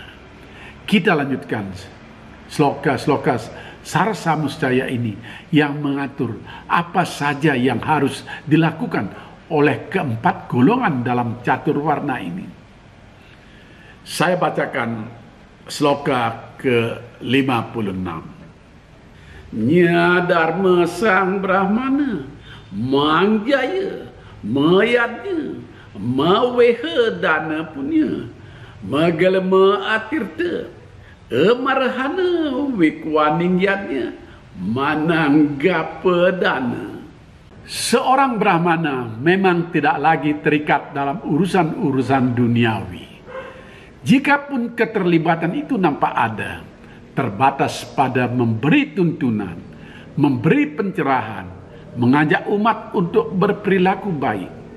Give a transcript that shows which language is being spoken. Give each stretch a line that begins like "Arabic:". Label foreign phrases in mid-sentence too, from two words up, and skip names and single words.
Indonesian: Kita lanjutkan sloka-sloka Sarsa Mustaya ini yang mengatur apa saja yang harus dilakukan oleh keempat golongan dalam catur warna ini. Saya bacakan sloka ke-56.
Kawi: Nya Dharma Sang Brahmana mangjaya mayadnya maweha dana punya magalma atirta emarhana wikwaningyatnya mananggapa dana.
Indonesian: Seorang Brahmana memang tidak lagi terikat dalam urusan-urusan duniawi. Jikapun keterlibatan itu nampak ada, terbatas pada memberi tuntunan, memberi pencerahan, mengajak umat untuk berperilaku baik.